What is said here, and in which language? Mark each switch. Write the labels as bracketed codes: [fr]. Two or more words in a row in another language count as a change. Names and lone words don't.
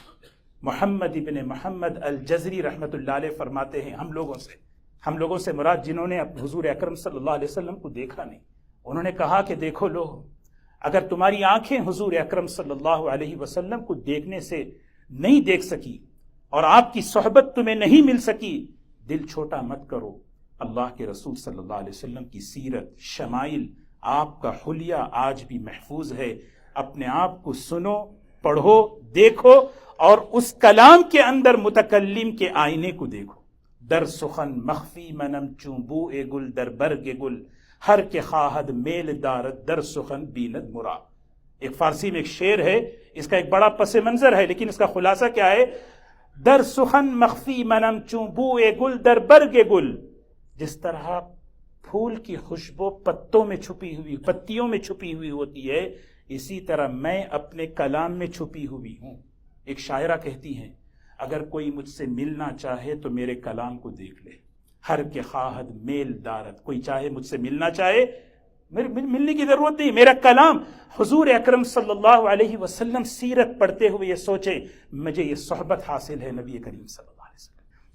[ur] محمد ابن محمد الجزری [ar] رحمۃ اللہ علیہ [ur] فرماتے ہیں ہم لوگوں سے مراد جنہوں نے حضور اکرم [ar] صلی اللہ علیہ وسلم [ur] کو دیکھا نہیں، انہوں نے کہا کہ دیکھو لوگ، اگر تمہاری آنکھیں حضور اکرم [ar] صلی اللہ علیہ وسلم [ur] کو دیکھنے سے نہیں دیکھ سکی اور آپ کی صحبت تمہیں نہیں مل سکی، دل چھوٹا مت کرو، اللہ کے رسول [ar] صلی اللہ علیہ وسلم [ur] کی سیرت، شمائل، آپ کا حلیہ آج بھی محفوظ ہے۔ اپنے آپ کو سنو، پڑھو، دیکھو، اور اس کلام کے اندر متکلم کے آئینے کو دیکھو۔ [fa] در سخن مخفی منم چون بو اے گل در برگ گل، ہر کے خواہد میل دارد در سخن بیند مرا۔ [ur] ایک فارسی میں ایک شعر ہے، اس کا ایک بڑا پس منظر ہے، لیکن اس کا خلاصہ کیا ہے؟ [fa] در سخن مخفی منم چون بو اے گل در برگ گل، [ur] جس طرح پھول کی خوشبو پتوں میں چھپی ہوئی، پتیوں میں چھپی ہوئی ہوتی ہے، اسی طرح میں اپنے کلام میں چھپی ہوئی ہوں۔ ایک شاعرہ کہتی ہیں اگر کوئی مجھ سے ملنا چاہے تو میرے کلام کو دیکھ لے، [fa] ہر کے خواہد میل دارت، [ur] کوئی چاہے مجھ سے ملنا چاہے، ملنے کی ضرورت نہیں، میرا کلام حضور اکرم [ar] صلی اللہ علیہ وسلم [ur] سیرت پڑھتے ہوئے یہ سوچے مجھے یہ صحبت حاصل ہے نبی کریم [ar] صلی اللہ علیہ وسلم۔